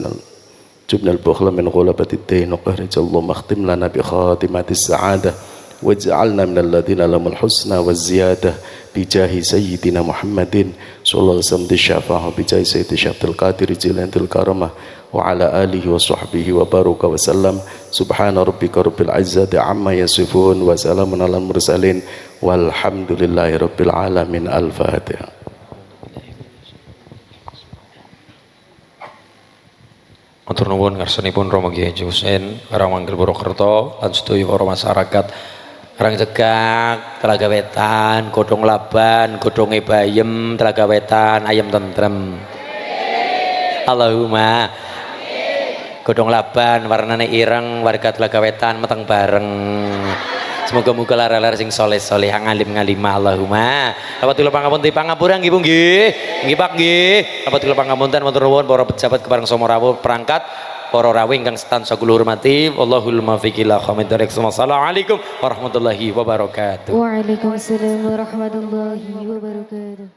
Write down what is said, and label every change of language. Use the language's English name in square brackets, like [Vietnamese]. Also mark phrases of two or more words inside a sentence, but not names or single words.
[Arabic] وجبن البخل من غلبة الدين وقهر اللهم اختم لنا بخاتمة السعادة واجعلنا من الذين لهم الحسنى والزيادة بجاه سيدنا محمد صلى الله عليه وسلم الشفاعة بجاه سيد الشيخ القادر جيلان الكرمة وعلى آله وصحبه وبارك وسلم سبحان ربك رب العزة عما يصفون وسلام على المرسلين والحمد لله رب العالمين الفاتحة [Javanese] Matur nuwun ngarsanipun Rama Kiai Haji Husain Karangwangkal Purwokerto lan sedaya para masyarakat Karangcegak, Telaga Wetan, Godhong Laban, Godhonge Bayem, Telaga Wetan, ayam tentrem. Allahumma Godhong Laban warnane ireng, warga Telaga Wetan meteng bareng. Semoga-moga lara-lara sing soleh-soleh ngalim-ngalimah Allahumma. Lapatula pangapunten pangapura nggih Bu nggih. Nggih Pak nggih. Lapatula pangapunten matur nuwun para pejabat kepareng sama rawuh perangkat para rawuh ingkang setansa kula hormati. [Arabic] والله الموفق إلى أقوم الطريق السلام عليكم ورحمة الله وبركاته. وعليكم السلام ورحمة الله وبركاته.